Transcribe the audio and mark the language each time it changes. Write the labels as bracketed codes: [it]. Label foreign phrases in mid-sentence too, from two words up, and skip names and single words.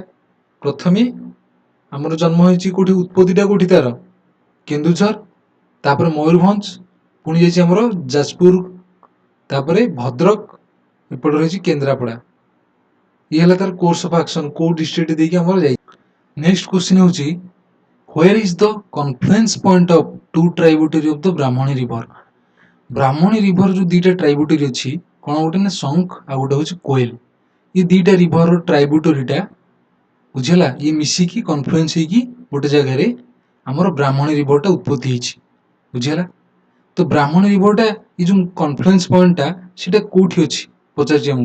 [or] ପ୍ରଥମେ ଆମର ଜନ୍ମ ହେଇଛି କୋଉଠି, ଉତ୍ପତ୍ତିଟା କୋଉଠି ତାର କେନ୍ଦୁଝର, ତାପରେ ମୟୂରଭଞ୍ଜ, ପୁଣି ଯାଇଛି ଆମର ଯାଜପୁର, ତାପରେ ଭଦ୍ରକ, ଏପଟେ ରହିଛି କେନ୍ଦ୍ରାପଡ଼ା। ଇଏ ହେଲା ତାର [en] course of action, [or] କୋଉ ଡିଷ୍ଟ୍ରିକ୍ଟ ଦେଇକି ଆମର ଯାଇଛି। [en] next question ହେଉଛି where is the confluence point of two tributary of the ବ୍ରାହ୍ମଣୀ ରିଭର। [or] ବ୍ରାହ୍ମଣୀ ରିଭର ଯୋଉ ଦିଟା ଟ୍ରାଇବୁଟାରୀ ଅଛି, କ'ଣ ଗୋଟେ ନା ଶଙ୍ଖ ଆଉ ଗୋଟେ ହେଉଛି କୋଏଲ। ଏ ଦିଟା [en] river tributary, [or] ବୁଝିହେଲା, ଇଏ ମିଶିକି କନଫ୍ଲୁଏନ୍ସ ହେଇକି ଗୋଟେ ଜାଗାରେ ଆମର ବ୍ରାହ୍ମଣୀ ରିଭରଟା ଉତ୍ପତ୍ତି ହେଇଛି। ବୁଝିହେଲା? ତ ବ୍ରାହ୍ମଣୀ ରିଭରଟା ଏ ଯୋଉ [en] confluence point [or] ସେଟା କୋଉଠି ଅଛି ପଚାରିଛି ଆମକୁ।